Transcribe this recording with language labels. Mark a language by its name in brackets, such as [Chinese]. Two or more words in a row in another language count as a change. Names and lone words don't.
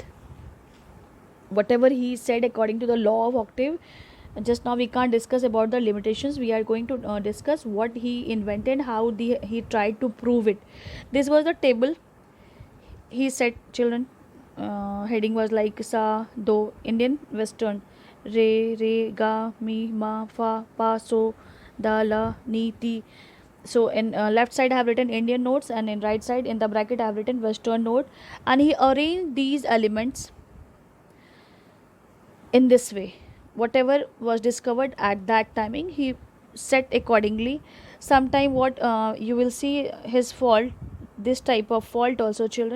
[English] Whatever he said according to the law of octave, just now we can't discuss about the limitations. We are going to discuss what he invented, how he tried to prove it. This was the table he said, children. Heading was like sa, do, Indian, Western, re, ga, mi, ma, fa, pa, so, da, la, ni, ti. So in left side I have written Indian notes, and in right side in the bracket I have written Western note, and he arranged these elements in this way. Whatever was discovered at that timing, he set accordingly. Sometime what you will see his fault, this type of fault also, children.